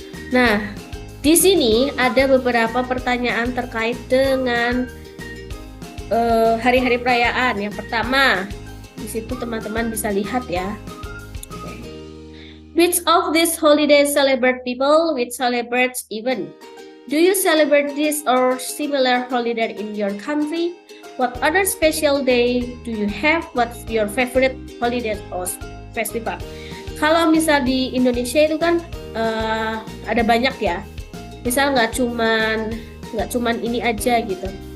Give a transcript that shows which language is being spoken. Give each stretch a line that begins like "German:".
Indonesian: Nah, di sini ada beberapa pertanyaan terkait dengan hari-hari perayaan. Yang pertama, di situ teman-teman bisa lihat ya.
English: Which of these holidays celebrate people? Which celebrates event? Do you celebrate this or similar holiday in your country? What other special day do you have? What's your favorite holiday or festival?
Indonesian: Kalau misal di Indonesia itu kan ada banyak ya. Misal nggak cuman ini aja gitu.